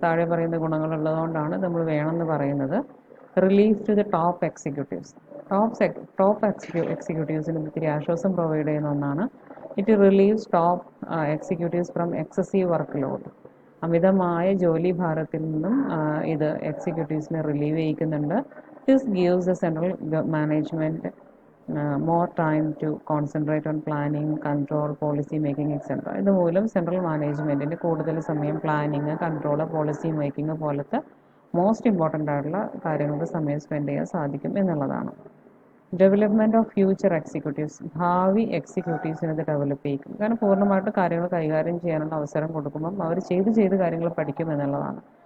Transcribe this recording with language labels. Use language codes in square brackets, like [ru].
[ml] താഴെ പറയുന്ന ഗുണങ്ങളുള്ളതുകൊണ്ടാണ് നമ്മൾ വേണമെന്ന് പറയുന്നത്. [en] Relief to the top executives. [ml] Top എക്സിക്യൂട്ടീവ്സിന് ഇത്തിരി ആശ്വാസം പ്രൊവൈഡ് ചെയ്യുന്ന ഒന്നാണ്. [en] It relieves top executives from excessive work load. [ml] അമിതമായ ജോലി ഭാരത്തിൽ നിന്നും ഇത് എക്സിക്യൂട്ടീവ്സിനെ relieve ചെയ്യിക്കുന്നുണ്ട്. [en] This gives the central management more time to concentrate on planning, control, policy making, etc. [ml] ഇതുമൂലം central മാനേജ്മെൻറ്റിന് കൂടുതൽ സമയം പ്ലാനിങ്, കൺട്രോൾ, പോളിസി മേക്കിംഗ് പോലത്തെ മോസ്റ്റ് ഇമ്പോർട്ടൻ്റ് ആയിട്ടുള്ള കാര്യങ്ങൾക്ക് സമയം സ്പെൻഡ് ചെയ്യാൻ സാധിക്കും എന്നുള്ളതാണ്. [en] Development of future executives. [ml] ഭാവി എക്സിക്യൂട്ടീവ്സിനെ ഇത് ഡെവലപ്പ് ചെയ്യും. കാരണം പൂർണ്ണമായിട്ട് കാര്യങ്ങൾ കൈകാര്യം ചെയ്യാനുള്ള അവസരം കൊടുക്കുമ്പം അവർ ചെയ്ത് കാര്യങ്ങൾ പഠിക്കും എന്നുള്ളതാണ്.